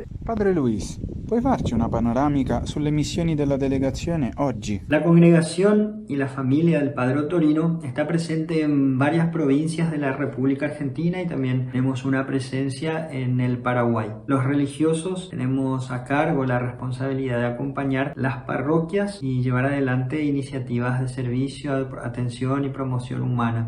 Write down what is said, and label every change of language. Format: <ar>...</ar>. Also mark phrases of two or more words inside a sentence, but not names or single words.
<it>Padre Luis, puoi farci una panoramica sulle missioni della delegazione oggi?</it> <es>La congregación y la familia del padre Ottorino está presente en varias provincias de la República Argentina y también tenemos una presencia en el Paraguay. Los religiosos tenemos a cargo la responsabilidad de acompañar las parroquias y llevar adelante iniciativas de servicio, atención y promoción humana.</es>